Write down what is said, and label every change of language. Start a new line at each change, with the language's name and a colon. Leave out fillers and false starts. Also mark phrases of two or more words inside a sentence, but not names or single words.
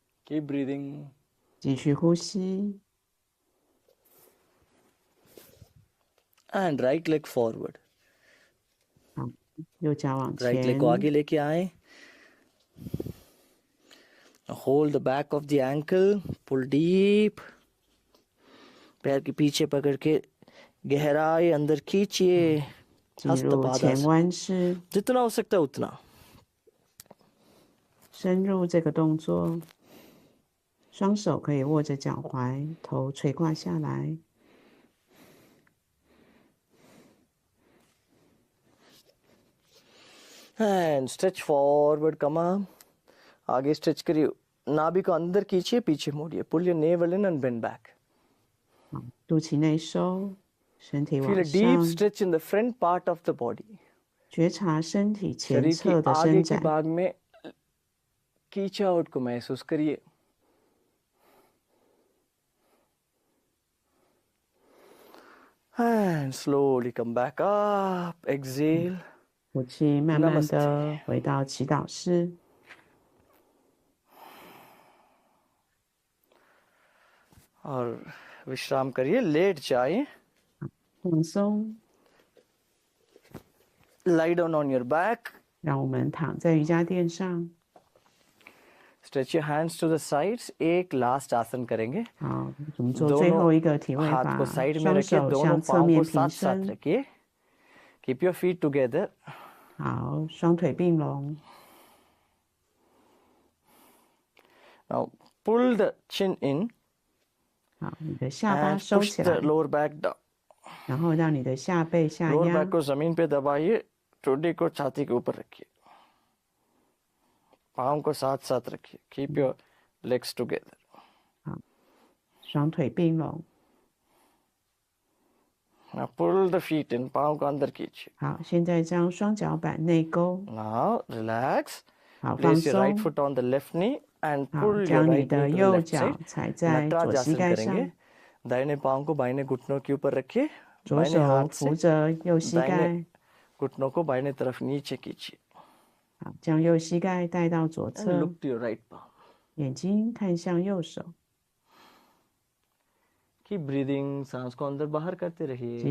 English: Keep breathing.
Chinese: 继续呼吸。
English: And right leg forward.
Chinese: 好，右脚往
English: Right
Chinese: 前
English: leg
Hindi: को आगे लेके आए.
English: Hold the back of the ankle. Pull deep.
Hindi: पैर के पीछे पकड़ के गहराई अंदर खींचिए.
Chinese: 进入前弯式，
Hindi: जितना हो सकता है उतना.
Chinese: 深入这个动作。双手可以握着脚踝，头垂挂下来。
English: And stretch forward, come up.
Hindi: आगे stretch करिए. नाभि को अंदर खींचिए, पीछे मोड़िए.
English: Pull your navel in and bend back.
Chinese: 好，肚脐内收，身体
English: Feel
Chinese: 往
English: a deep
Chinese: 上，
English: stretch in the front part of the body.
Chinese: 觉察身体前
Hindi: शरीर की
Chinese: 侧的
Hindi: आगे
Chinese: 伸
Hindi: के
Chinese: 展。
Hindi: भाग में खींचावट को महसूस करिए.
English: And slowly come back up. Exhale.
Chinese: 呼气，慢慢
Hindi: Namaste.
Chinese: 的回到祈祷室。
Hindi: और विश्राम करिए. लेट जाइए.
Chinese: 放松，
English: Lie down on your back.
Chinese: 让我们躺在瑜伽垫上。
English: Stretch your hands to the sides.
Hindi: एक लास्ट आसन करेंगे.
Chinese: 好，我们做最后一个体位
Hindi: हाथ
Chinese: 法
Hindi: को，साइड में
Chinese: 双
Hindi: रखिए.
Chinese: 手
Hindi: दोनों
Chinese: 向侧
Hindi: पाँव
Chinese: 面
Hindi: को
Chinese: 平
Hindi: साथ साथ
Chinese: 伸。
Hindi: रखिए.
English: Keep your feet together.
Chinese: 好，双腿并拢。
English: Now pull the chin in
Chinese: 好，你的下巴
English: and
Chinese: 收
English: push
Chinese: 起
English: the
Chinese: 来，
English: lower back down.
Chinese: 然后让你的下背下
English: लोअर
Chinese: 压
Hindi: बैक。को जमीन पे दबाइए. ठोड़ी को छाती के ऊपर रखिए. पाँव को साथ साथ रखिए.
English: Keep your legs together.
Chinese: 双腿并拢。
English: Now pull the feet in.
Hindi: पाँव को अंदर कीजिए.
Chinese: 好，现在将双脚板内勾。
English: Now relax.
Chinese: 好，放
English: Place your right
Chinese: 松。
English: foot on the left knee and
Chinese: 好，
English: pull your
Chinese: 将你
English: right
Chinese: 的
English: knee to the
Chinese: 右
English: left
Chinese: 脚
English: side.
Chinese: 踩在左
Hindi: नटराज
Chinese: 膝
Hindi: आसन
Chinese: 盖
Hindi: करेंगे.
Chinese: 上，
Hindi: दाहिने पाँव को बाहिने घुटनों के ऊपर रखिए.
Chinese: 左
Hindi: बाहिने
Chinese: 手
Hindi: हाथ
Chinese: 扶
Hindi: से
Chinese: 着右膝
Hindi: दाहिने
Chinese: 盖。
Hindi: घुटनों को बाहिने तरफ नीचे कीजिए.
Chinese: 好，将右膝盖带到左
English: And
Chinese: 侧，
English: look to your right palm.
Chinese: 眼睛看向右手，
English: Keep breathing.
Hindi: सांस को अंदर बाहर करते
Chinese: 继
Hindi: रहिए.